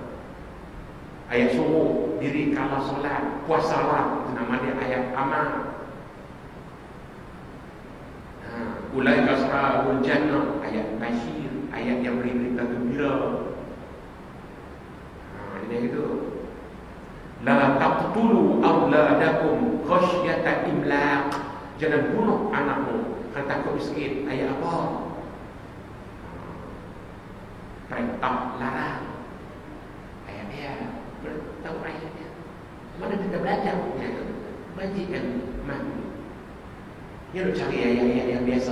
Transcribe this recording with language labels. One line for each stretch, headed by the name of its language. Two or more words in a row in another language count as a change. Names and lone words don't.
Malay: Ayat suruh diri kala solat, puasalah, itu nama dia ayat amal.
Arabic: أولئك أصحاب الجنة,
Malay: ayat basyir, ayat yang beri berita gembira. Ini itu.
Arabic: لا تقتلوا أولادكم خشية إملاق.
Malay: Jangan bunuh anakmu kerana takut miskin. Ayat apa? Perintah larang. Ayat-ayat. Tahu ayatnya. Mana kita belajar? Bajikan mati. Ya nak cari ayat-ayat yang biasa.